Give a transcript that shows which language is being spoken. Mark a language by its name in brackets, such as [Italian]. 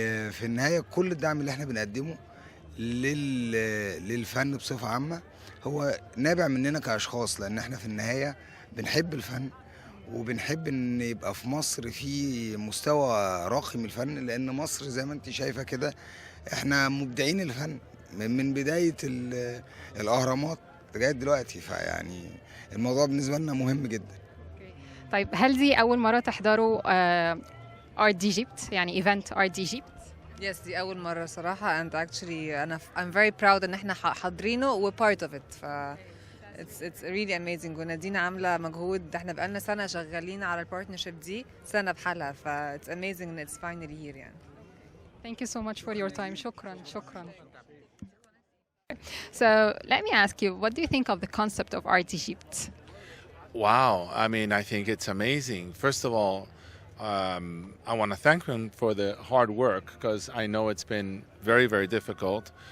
[Arabic] في النهايه كل الدعم اللي احنا بنقدمه للفن بصفه عامه هو نابع مننا كاشخاص، لان احنا في النهايه بنحب الفن وبنحب ان يبقى في مصر في مستوى راقي من الفن، لان مصر زي ما انت شايفه كده احنا مبدعين الفن من بداية الأهرامات لغاية دلوقتي. فيعني الموضوع بالنسبة لنا مهم جدا. طيب هل دي أول مرة تحضروا Art Egypt يعني ايفنت Art Egypt؟ [English] Yes [Arabic] دي أول مرة صراحة [English] and actually I'm very proud [Arabic] إن احنا حاضرينه و [English] part of it. it's really amazing [Arabic] ونادينا عاملة مجهود، احنا بقالنا سنة شغالين على البارتنرشيب دي سنة بحالها، [English] it's amazing and it's finally here [Arabic] يعني. [English] Thank you so much for your time. [Arabic] شكرا. [English] So let me ask you, what do you think of the concept of Art Egypt? Wow, I mean, I think it's amazing. First of all, I want to thank them for the hard work because I know it's been very, very difficult.